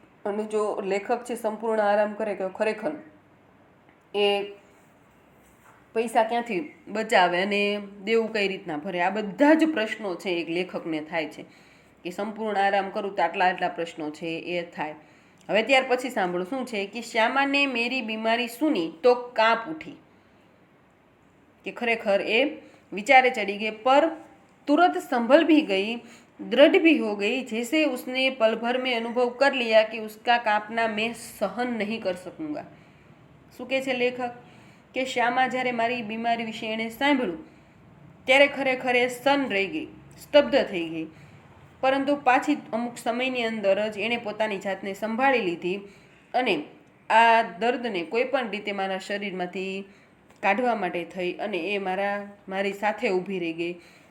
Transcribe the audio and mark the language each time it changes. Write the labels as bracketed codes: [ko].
[gu] અને જો લેખક છે સંપૂર્ણ આરામ કરે કે ખરેખર એ પૈસા ક્યાંથી બચાવે અને દેવું કઈ રીતના ભરે? આ બધા જ પ્રશ્નો છે એક લેખકને થાય છે કે સંપૂર્ણ આરામ કરું તો આટલા પ્રશ્નો છે એ થાય। હવે ત્યાર પછી સાંભળો શું છે કે [hi] શ્યામા ને મેરી બીમારી સુની તો કાંપ ઉઠી, [gu] કે ખરેખર એ વિચારે ચડી ગઈ [hi] પર तुरंत संभल भी गई, दृढ़ भी हो गई, जैसे उसने पल भर में अनुभव कर लिया कि उसका कांपना मैं सहन नहीं कर सकूंगा। [gu] શું કહે છે લેખક કે શ્યામા જ્યારે મારી બીમારી વિશે એણે સાંભળ્યું ત્યારે ખરેખર એ સન રહી ગઈ, સ્તબ્ધ થઈ ગઈ, પરંતુ પાછી અમુક સમયની અંદર જ એણે પોતાની જાતને સંભાળી લીધી અને આ દર્દને કોઈ પણ રીતે મારા શરીરમાંથી કાઢવા માટે થઈ અને એ મારી સાથે ઊભી રહી ગઈ।